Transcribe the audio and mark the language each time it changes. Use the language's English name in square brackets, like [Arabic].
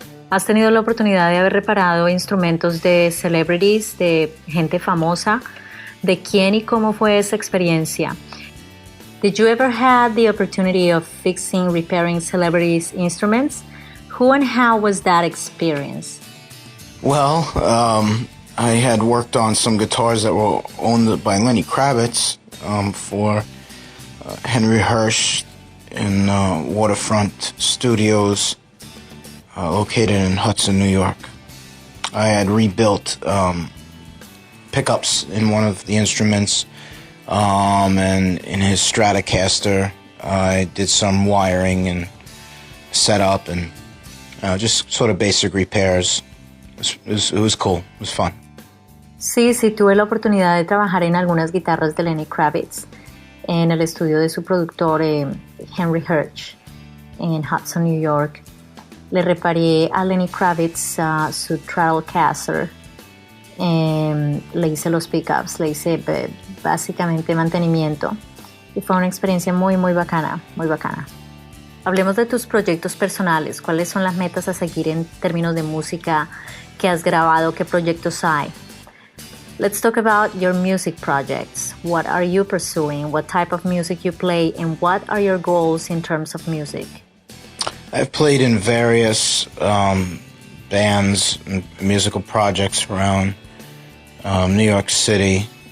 [Spanish] ¿Has tenido la oportunidad de haber reparado instrumentos de celebrities, de gente famosa? ¿De quién y cómo fue esa experiencia? [English] Did you ever have the opportunity of repairing celebrities' instruments? Who and how was that experience? Well, I had worked on some guitars that were owned by Lenny Kravitz for Henry Hirsch in Waterfront Studios located in Hudson, New York. I had rebuilt pickups in one of the instruments And in his Stratocaster, I did some wiring and setup and just sort of basic repairs. It was cool. It was fun. [Spanish] Sí, sí, tuve la oportunidad de trabajar en algunas guitarras de Lenny Kravitz en el estudio de su productor Henry Hirsch en Hudson, New York. Le reparé a Lenny Kravitz su Stratocaster. Le hice los pickups, le hice básicamente mantenimiento y fue una experiencia muy bacana, muy bacana. Hablemos de tus proyectos personales. ¿Cuáles son las metas a seguir en términos de música que has grabado? ¿Qué proyectos hay? [English] Let's talk about your music projects. What are you pursuing? What type of music you play? And what are your goals in terms of music? I've played in various bands and musical projects around New York City.